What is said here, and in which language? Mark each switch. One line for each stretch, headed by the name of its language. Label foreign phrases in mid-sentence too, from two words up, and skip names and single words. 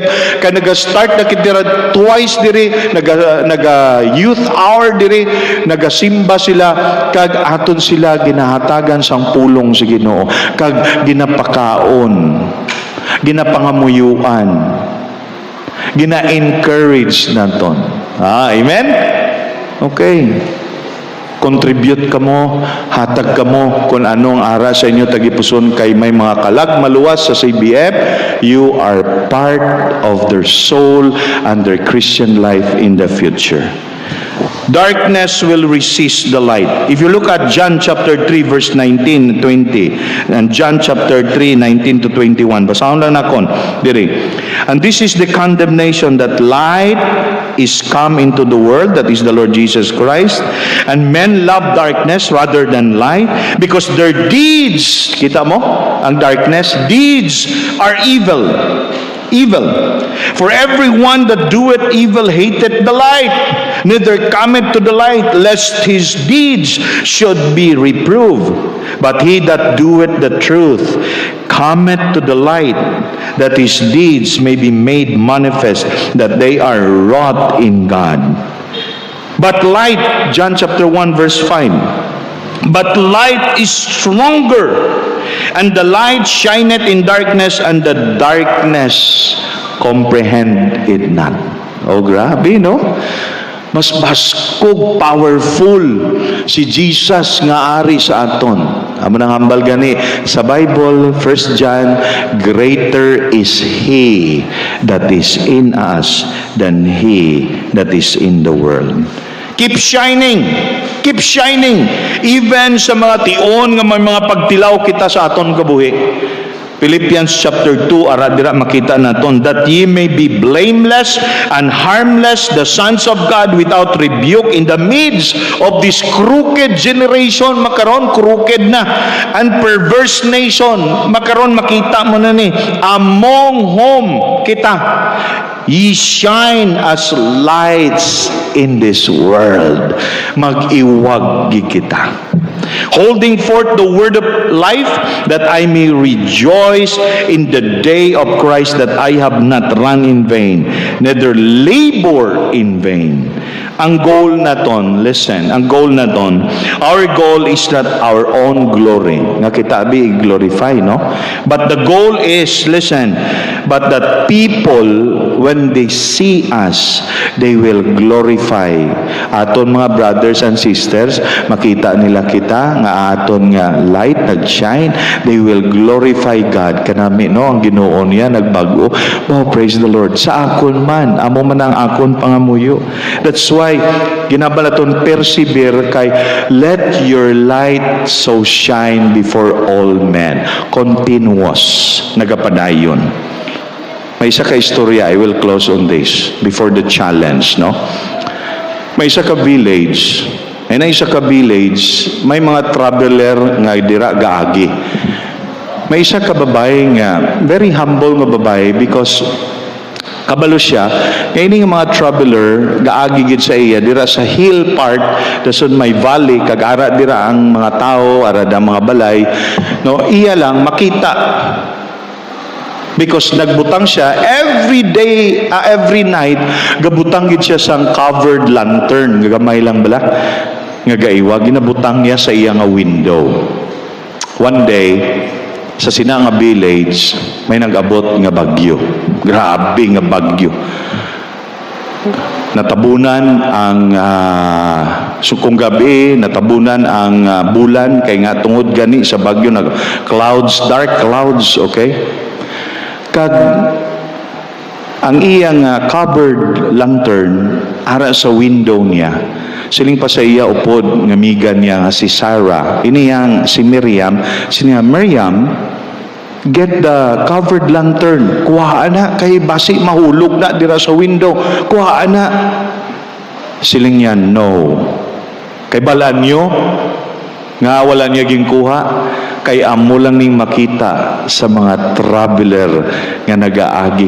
Hiligaynon: Kaya naga-start na kitira twice diri, naga-
English: youth hour
Hiligaynon: diri, nagasimba sila, kag aton sila ginahatagan sang pulong sa Ginoo, kag ginapakaon, ginapangamuyuan, gina-encourage naton. Amen? Okay. Contribute ka mo, hatag ka mo kung anong ara sa inyo tagipuson kay may mga kalag maluwas sa CBF,
English: you are part of their soul and their Christian life in the future. Darkness will resist the light. If you look at John chapter 3 verse 19 20 and John chapter 3 19 to 21,
Hiligaynon: basahon lang nakon diri.
English: And this is the condemnation, that light is come into the world, that is the Lord Jesus Christ, and men love darkness rather than light because their deeds,
Hiligaynon: kita mo ang darkness,
English: deeds are evil. For everyone that doeth evil hateth the light, neither cometh to the light, lest his deeds should be reproved. But he that doeth the truth cometh to the light, that his deeds may be made manifest, that they are wrought in God. But light, John chapter 1 verse 5, but light is stronger, and the light shineth in darkness, and the darkness comprehend it not.
Hiligaynon: Oh, grabe, no? Mas baskog, powerful si Jesus nga ari sa aton. Amo nang hambal gani sa Bible,
English: 1 John, greater is He that is in us than he that is in the world. Keep shining. Keep shining.
Hiligaynon: Even sa mga tion nga may mga pagtilaw kita sa aton kabuhi. Philippians chapter 2, ara dira makita naton,
English: that ye may be blameless and harmless, the sons of God without rebuke in the midst of this crooked generation.
Hiligaynon: Makaron crooked na,
English: and perverse nation.
Hiligaynon: Makaron makita mo na ni,
English: among whom kita ye shine as lights in this world.
Hiligaynon: Mag-iwag kita.
English: Holding forth the word of life, that I may rejoice in the day of Christ, that I have not run in vain, neither labor in vain.
Hiligaynon: Ang goal naton, listen, ang goal naton,
English: our goal is not our own glory.
Hiligaynon: Nga kita
English: be glorify, no? But the goal is, listen, but that people, when they see us, they will glorify
Hiligaynon: aton mga
English: brothers and sisters.
Hiligaynon: Makita nila kita nga aton nga light nagshine,
English: they will glorify God.
Hiligaynon: Kanami, no, ang Ginoo niya nagbago.
English: Oh, praise the Lord.
Hiligaynon: Sa akon man, amo man ang akon pangamuyo.
English: That's why ginabalaton persevere kay let your light so shine before all men.
Hiligaynon: Continuous nagapadayon. May isa ka istorya,
English: I will close on this before the challenge, no?
Hiligaynon: May isa ka village, ay na isa ka village, may mga traveler nga dira gaagi. May isa ka babae nga,
English: very humble
Hiligaynon: nga babae, because kabalo siya, kaya ini nga mga traveler, gaagi gid sa iya, dira sa
English: hill part,
Hiligaynon: dason may valley, kag-ara dira ang mga tao, arada mga balay, no, iya lang makita.
English: Because
Hiligaynon: nagbutang siya
English: every day, every night,
Hiligaynon: gabutang gid siya sang
English: covered lantern,
Hiligaynon: gagamay lang bala, nga gaiwa, ginabutang niya sa iya nga window.
English: One day,
Hiligaynon: sa sina nga village, may nag-abot nga bagyo. Grabe nga bagyo. Natabunan ang sukong gabi, natabunan ang bulan, kay nga tungod gani sa bagyo, clouds,
English: dark clouds,
Hiligaynon: okay? Kag ang iyang
English: covered lantern
Hiligaynon: ara sa window niya, siling pa sa iya upod nga miga niya nga si Sarah, iniyang si Miriam, siniya Miriam,
English: get the covered lantern,
Hiligaynon: kuhaan na kay basi mahulog na dira sa window, kuhaan na. Siling niya, no, kay balaan nyo nga wala niya gingkuha, kay amo lang ning makita sa mga traveler nga nagaagi.